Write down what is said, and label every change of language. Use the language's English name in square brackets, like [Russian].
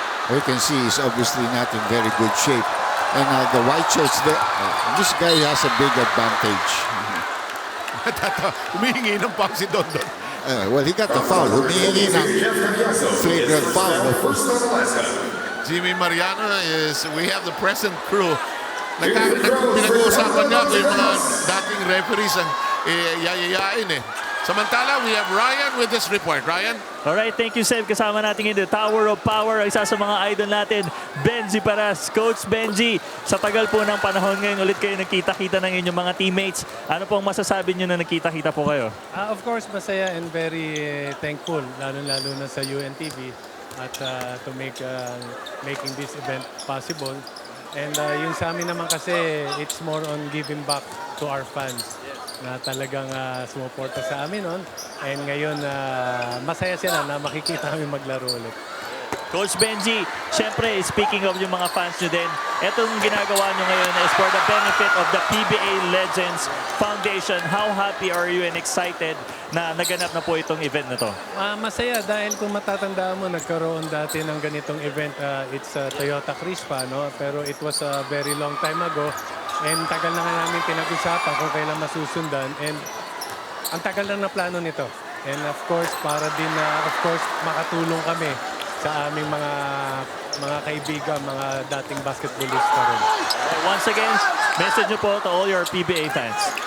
[English] You can see he's obviously not in very good shape. And the white shirts, this guy has a big advantage. [Filipino] Humihingi ng foul si Dondon. [English] Well, he got the foul. [Filipino] Humihingi ng flagrant foul. [English] Jimmy Mariano is, we have the present crew. [Filipino] Pinag-uusapan nga yung mga dating referees ang yayayain eh. [English] Samantala, we have Ryan with this report. Ryan? Alright, thank you, Seb. [Filipino] Kasama natin [English] in the Tower of Power, [Filipino] isa sa mga idol natin, [English] Benji Paras. [Filipino] Coach Benji, sa tagal po ng panahon ngayon, ulit kayo nagkita-kita ng inyong mga teammates. Ano pong masasabi nyo na nagkita-kita po kayo? [English] Of course, [Filipino] masaya [English] and very thankful, [Filipino] lalo-lalo na sa UNTV at [English] to making this event possible. [Filipino] And yung sa amin naman kasi, [English] it's more on giving back to our fans [Filipino] na talagang sumuporta sa amin noon. And ngayon, masaya sila na makikita kami maglaro ulit. [English] Coach Benji, [Filipino] syempre, [English] speaking of [Filipino] yung mga fans nyo din, itong ginagawa nyo ngayon [English] is for the benefit of the PBA Legends Foundation. How happy are you and excited [Filipino] na naganap na po itong event na to? Masaya dahil kung matatandaan mo, nagkaroon dati ng ganitong event. [English] It's Toyota Crispa, no? Pero it was a very long time ago. [Filipino] And tagal na nga namin pinag-usapan kung kailan masusundan. And ang tagal lang na plano nito. And of course, para din na, makatulong kami sa aming mga kaibigan, mga dating basketballista rin. [English] Once again, message [Filipino] nyo po [English] to all your PBA fans.